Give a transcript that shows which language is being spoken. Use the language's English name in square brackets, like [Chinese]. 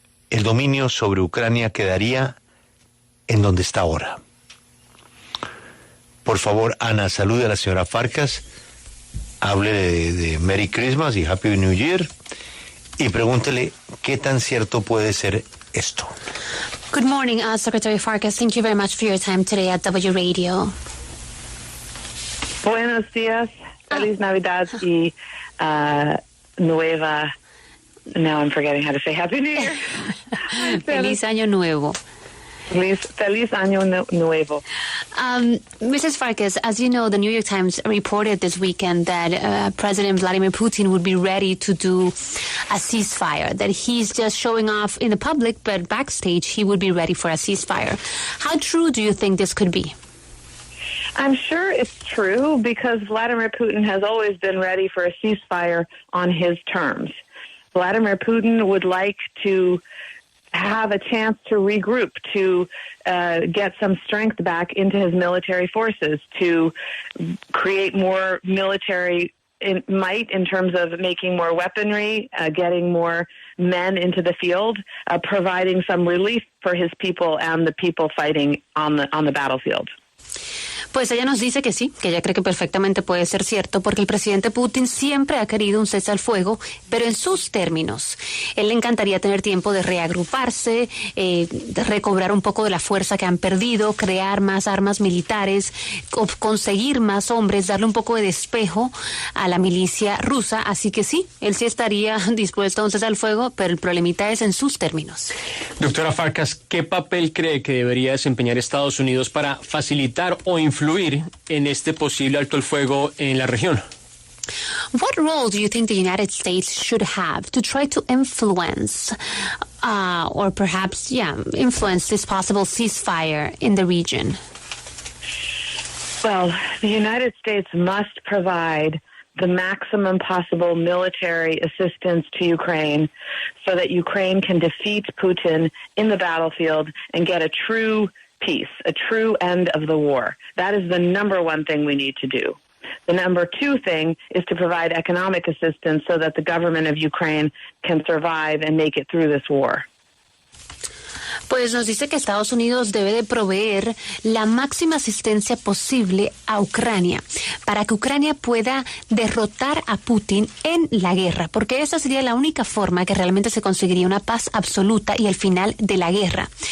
[Spanish] El dominio sobre Ucrania quedaría en donde está ahora. Por favor, Ana, salude a la señora Farkas, hable de [English] Merry Christmas [Spanish] y [English] Happy New Year [Spanish] y pregúntele qué tan cierto puede ser esto. [English] Good morning, Secretary Farkas. Thank you very much for your time today at W Radio. [Spanish] Buenos días, feliz Navidad y nueva. [English] Now I'm forgetting how to say Happy New Year. [Spanish] Feliz Año Nuevo. Feliz Año Nuevo. [English] Mrs. Farkas, as you know, the New York Times reported this weekend that President Vladimir Putin would be ready to do a ceasefire, that he's just showing off in the public, but backstage he would be ready for a ceasefire. How true do you think this could be? I'm sure it's true because Vladimir Putin has always been ready for a ceasefire on his terms. Vladimir Putin would like to have a chance to regroup, to get some strength back into his military forces, to create more military might in terms of making more weaponry, getting more men into the field, providing some relief for his people and the people fighting on the battlefield. [Spanish] Pues ella nos dice que sí, que ella cree que perfectamente puede ser cierto, porque el presidente Putin siempre ha querido un cese al fuego, pero en sus términos. Él le encantaría tener tiempo de reagruparse, de recobrar un poco de la fuerza que han perdido, crear más armas militares, conseguir más hombres, darle un poco de despejo a la milicia rusa. Así que sí, él sí estaría dispuesto a un cese al fuego, pero el problemita es en sus términos. Doctora Farkas, ¿qué papel cree que debería desempeñar Estados Unidos para facilitar o influir en este posible alto el fuego en la región? [English] What role do you think the United States should have to try to influence, or perhaps, influence this possible ceasefire in the region? Well, the United States must provide the maximum possible military assistance to Ukraine so that Ukraine can defeat Putin in the battlefield and get a true peace, a true end of the war. That is the number one thing we need to do. The number two thing is to provide economic assistance so that the government of Ukraine can survive and make it through this war. [Spanish] Pues nos dice que Estados Unidos debe de proveer la máxima asistencia posible a Ucrania para que Ucrania pueda derrotar a Putin en la guerra, porque esa sería la única forma que realmente se conseguiría una paz absoluta y el final de la guerra.